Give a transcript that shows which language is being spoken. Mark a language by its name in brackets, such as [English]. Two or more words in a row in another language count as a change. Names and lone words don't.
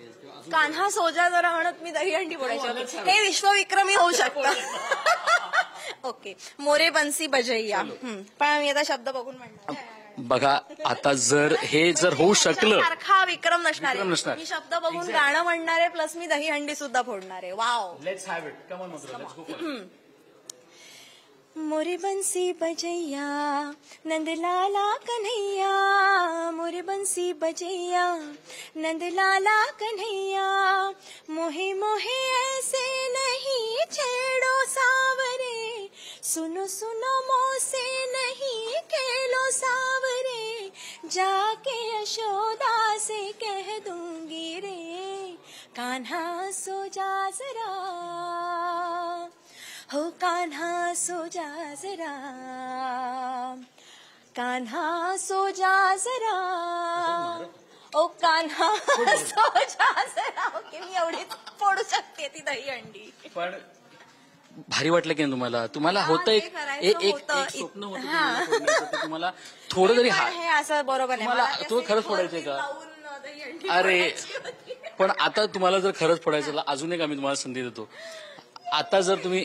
[Hindi] कान्हा सोजा जरा [Marathi] म्हणत मी दहीहंडी फोडायची, हे विश्वविक्रमी होऊ शकतं. [Hindi] ओके, मोरे बन्सी बजैया. [Marathi] पण मी आता शब्द बघून म्हणणार. बघा आता जर होऊ शकलं सारखा विक्रम नसणार आहे. मी शब्द बघून गाणं म्हणणार आहे, प्लस मी दहीहंडी सुद्धा फोडणार आहे. वाव, [English] let's have it. come on Madhura, let's go for it. [Hindi] मोरे बंसी बजैया नंदलाला कन्हैया, मोरे बंसी बजैया नंदलाला कन्हैया, मोहे मोहे ऐसे नहीं छेड़ो सावरे, सुनो सुनो मोसे नहीं खेलो सावरे, जाके यशोदा से कह दूंगी रे, कान्हा सो जा जरा, हो कान्हा सो जा जरा, कान्हा सो जा जरा, ओ कान्हा सो जा जरा. [Marathi] ओके, मी एवढीच फोडू शकते ती दहीहंडी. पण भारी वाटलं की तुम्हाला होतं एक स्वप्न होतं तुम्हाला थोडं तरी हे असं बरोबर आहे. तो खरंच फोडायचंय का? अरे पण आता तुम्हाला जर खरंच फोडायचं अजून एक आम्ही तुम्हाला संधी देतो.